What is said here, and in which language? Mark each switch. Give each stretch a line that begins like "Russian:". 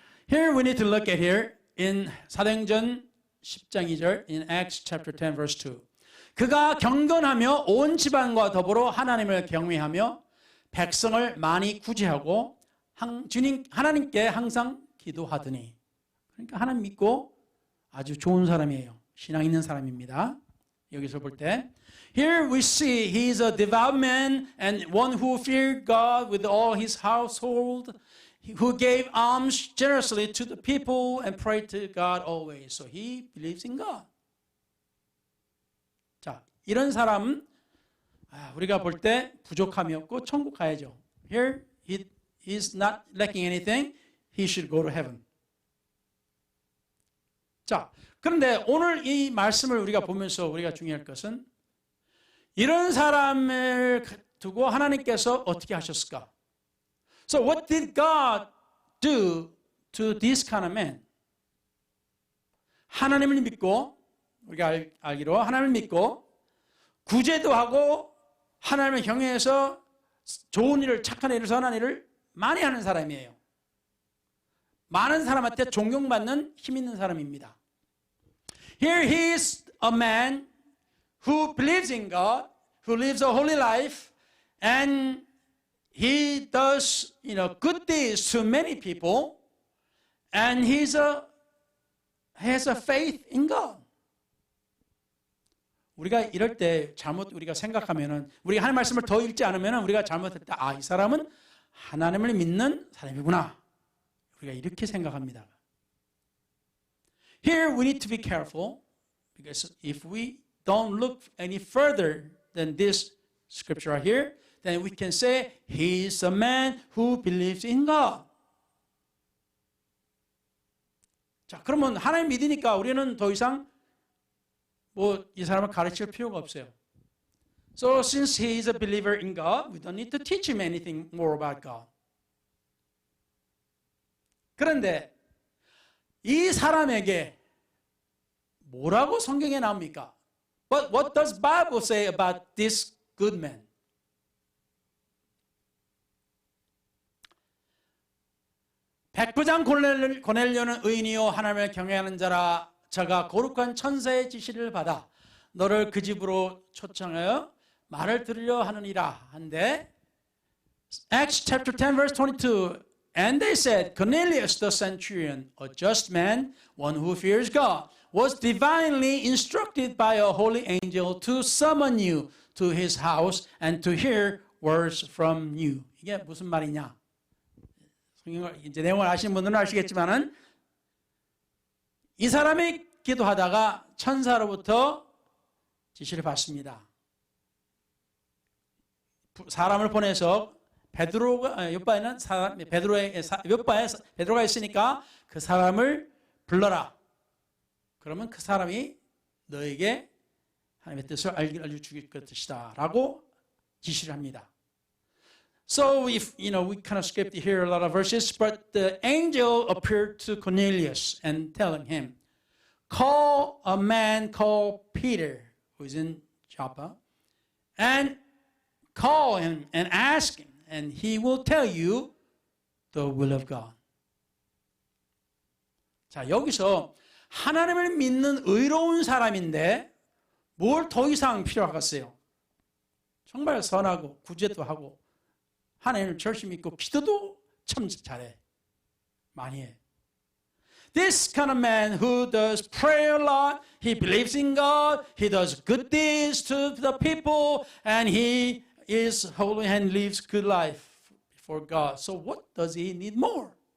English: Here we need to look at here in
Korean: 사도행전 10장 2절
English: in Acts chapter 10 verse 2.
Korean: 그가 경건하며 온 집안과 더불어 하나님을 경외하며 백성을 많이 구제하고 하나님께 항상 기도하더니. 그러니까 하나님 믿고 아주 좋은 사람이에요. 신앙 있는 사람입니다. 여기서 볼 때
English: Here we see he is a devout man and one who feared God with all his household, who gave alms generously to the people and prayed to God always. So he believes in God.
Korean: 자, 이런 사람은 우리가 볼 때 부족함이 없고 천국 가야죠.
English: Here he is not lacking anything. He should go to heaven.
Korean: 자, 그런데 오늘 이 말씀을 우리가 보면서 우리가 중요할 것은 이런 사람을 두고 하나님께서 어떻게 하셨을까?
English: So what did God do to this kind of man?
Korean: 하나님을 믿고 우리가 알기로 하나님을 믿고 구제도 하고 하나님을 경외해서 좋은 일을 착한 일을 선한 일을 많이 하는 사람이에요. 많은 사람한테 존경받는 힘 있는 사람입니다.
English: Here he is a man who believes in God, who lives a holy life, and he does, good deeds to many people, and he has a faith in God.
Korean: 우리가 이럴 때 잘못 우리가 생각하면은 우리가 하나님 말씀을 더 읽지 않으면은 우리가 잘못했다. 이 사람은 하나님을 믿는 사람이구나. 우리가 이렇게 생각합니다.
English: Here we need to be careful because if we don't look any further than this scripture right here, then we can say he is a man who believes in God.
Korean: 자, 그러면 하나님 믿으니까 우리는 더 이상 이 사람을 가르칠 필요가 없어요.
English: So since he is a believer in God, we don't need to teach him anything more about God.
Korean: 그런데 이 사람에게 뭐라고 성경에 나옵니까?
English: But what does Bible say about this good man?
Korean: 백부장 고넬료는 의인이요 하나님을 경외하는 자라. 저가 거룩한 천사의 지시를 받아 너를 그 집으로 초청하여 말을 들으려 하느니라 한데
English: Acts chapter 10 verse 22 And they said, Cornelius the centurion, a just man, one who fears God, was divinely instructed by a holy angel to summon you to his house and to hear words from you.
Korean: 이게 무슨 말이냐? 이제 내용을 아시는 분들은 아시겠지만은 이 사람이 기도하다가 천사로부터 지시를 받습니다. 사람을 보내서 베드로가 옆바에는 사람 베드로가 있으니까 그 사람을 불러라. 그러면 그 사람이 너에게 하나님의 뜻을 알려주길 것이다라고 지시를 합니다.
English: So if we kind of skipped here a lot of verses, but the angel appeared to Cornelius and telling him, call a man called Peter, who is in Joppa, and call him and ask him, and he will tell you the will of God.
Korean: 자, 여기서 하나님을 믿는 의로운 사람인데 뭘 더 이상 필요하겠어요? 정말 선하고 구제도 하고 하나님을 절실히 믿고 기도도 참 잘해. 많이 해.
English: This kind of man who does pray a lot, he believes in God, he does good deeds to the people, and he is holy and lives good life before God. So what does he need more?